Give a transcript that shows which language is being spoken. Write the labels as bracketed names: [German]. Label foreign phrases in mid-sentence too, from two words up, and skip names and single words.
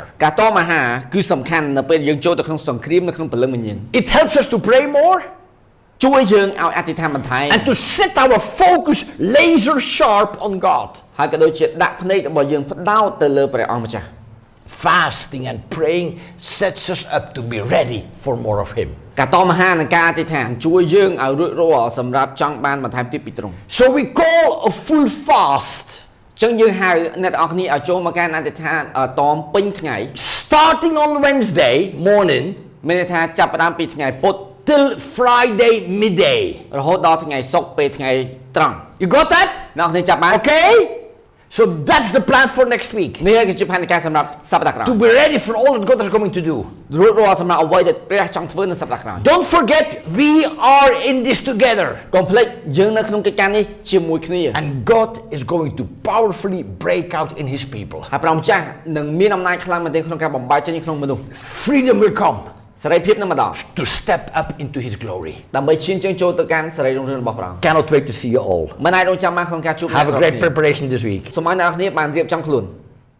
[Khmer] ការតមអាហារគឺសំខាន់នៅពេលយើងចូលទៅក្នុងសង្គ្រាមនៅក្នុងព្រលឹងវិញ្ញាណ [English] It helps us to pray more [Khmer] ជួយយើងឲ្យអធិដ្ឋានបន្ថែម [English] and to set our focus laser sharp on God. [Khmer] ហើយក៏ដូចជាដាក់ភ្នែករបស់យើងផ្ដោតទៅលើព្រះអង្គម្ចាស់ [English] Fasting and praying sets us up to be ready for more of him. [Khmer] ការតមអាហារនិងការអធិដ្ឋានជួយយើងឲ្យរួចរាល់សម្រាប់ចង់បានបន្ថែមទៀតពីទ្រង់ [English] So we call a full fast, [Khmer] អញ្ចឹងយើងហៅអ្នកទាំងអស់គ្នាឲ្យចូលមកកាន់អធិដ្ឋានតមពេញថ្ងៃ [English] starting on Wednesday morning [Khmer] មានន័យថាចាប់ផ្ដើមពីថ្ងៃពុធ [English] till Friday midday. [Khmer] រហូតដល់ថ្ងៃសុក្រពេលថ្ងៃត្រង់ [English] You got that? [Khmer] អ្នកទាំងអស់គ្នាចាប់បាន [English] Okay? So that's the plan for next week. [Khmer] នេះគឺជាផែនការសម្រាប់សប្តាហ៍ក្រោយ [English] To be ready for all that God is going to do. [Khmer] រួចរាល់សម្រាប់អ្វីដែលព្រះចង់ធ្វើនៅសប្តាហ៍ក្រោយ [English] Don't forget, we are in this together. [Khmer] កុំភ្លេចយើងនៅក្នុងកិច្ចការនេះជាមួយគ្នា [English] And God is going to powerfully break out in his people. [Khmer] ហើយព្រះម្ចាស់នឹងមានអំណាចខ្លាំងមែនទែនក្នុងការបំបែកចេញក្នុងមនុស្ស [English] Freedom will come [Khmer] សេរីភាពនឹងមកដល់ [English] to step up into his glory. [Khmer] ដើម្បីឈានជើងចូលទៅកាន់សេរីរុងរឿងរបស់ព្រះអង្គ [English] Cannot wait to see you all. [Khmer] មិនអាចរងចាំបានក្នុងការជួប [English] Have a great preparation this week. [Khmer] សូមឲ្យអ្នកនរគ្នាបានរៀបចំខ្លួន